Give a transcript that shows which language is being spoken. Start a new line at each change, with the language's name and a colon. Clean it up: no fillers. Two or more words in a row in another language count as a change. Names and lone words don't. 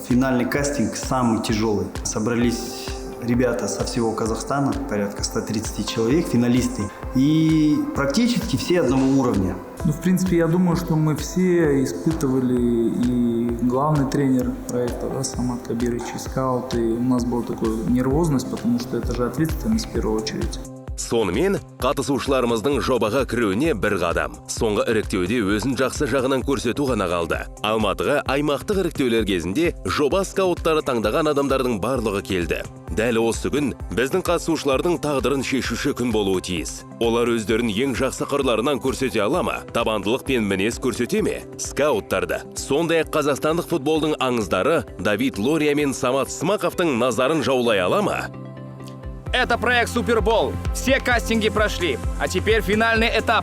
Russian: Финальный кастинг самый тяжелый. Собрались ребята со всего Казахстана, порядка 130 человек, финалисты. И практически все одного уровня. Ну, в принципе, я думаю, что мы все испытывали, и главный тренер проекта, да, Самат Кабирович, и скаут, и у нас была такая нервозность, потому что это же ответственность в первую очередь.
Kazakh: Сонымен, қатысушыларымыздың жобаға кіруіне бір қадам. Соңғы іріктеуде өзін жақсы жағынан көрсету ғана қалды. Алматыға аймақтық іріктеулер кезінде жоба скауттары таңдаған адамдардың барлығы келді. Дәл осы күн біздің қатысушылардың тағдырын шешуші күн болуы тиіс. Олар өздерін ең жақсы қырларынан көрсете ала ма? Табандылық пен мінез көрсете ме? Скауттарды. Сондай-ақ қазақстандық футболдың аңыздары Давид Лория мен Самат Смақовтың назарын жаулай ала ма?
Russian: Это проект Супербол. Все кастинги прошли. А теперь финальный этап.